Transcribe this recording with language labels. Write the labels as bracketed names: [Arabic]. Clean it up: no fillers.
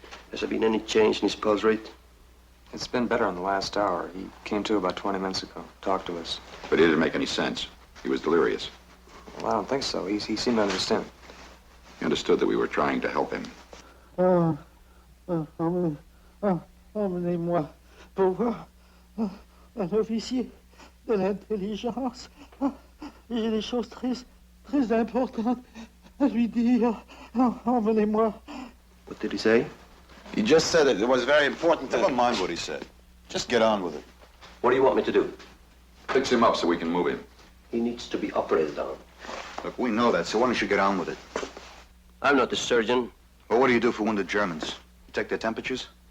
[English] Has there been any change in his pulse rate? It's been better in the last hour. He came to about 20 minutes ago. Talked to us. But he didn't make any sense. He was delirious. Well, I don't think so. He seemed to understand. He understood that we were trying to help him. [French] Emmenez-moi pour voir un officier de l'intelligence. J'ai des choses très importantes à lui dire. Emmenez-moi. [English] What did he say? He just said it was very important to... Never mind what he said. Just get on with it. What do you want me to do? Fix him up so we can move him. He needs to be operated on. Look, we know that, so why don't you get on with it? I'm not the surgeon. Well, what do you do for wounded Germans? You take their temperatures?